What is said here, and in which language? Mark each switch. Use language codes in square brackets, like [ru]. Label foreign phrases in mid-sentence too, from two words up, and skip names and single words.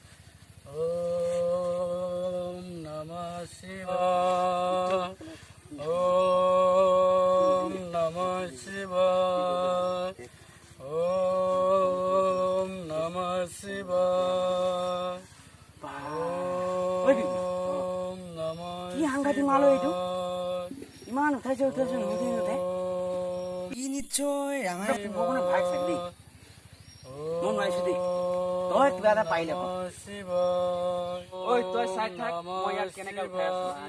[sa] ॐ नमः शिवाय. ॐ नमः शिवाय. ॐ नमः शिवाय. ॐ नमः [as] কি সাংঘাতিক মাল এইটো ইমান উঠাইছে নুঠি নুঠে ই নিশ্চয় আমাৰ ভগৱানে ভাগ চাক দেই মই নোৱাৰিছো দেই তই কিবা এটা পাৰিলে ঐ তই চাই থাক মই ইয়াত কেনেকৈ উঠাই আছো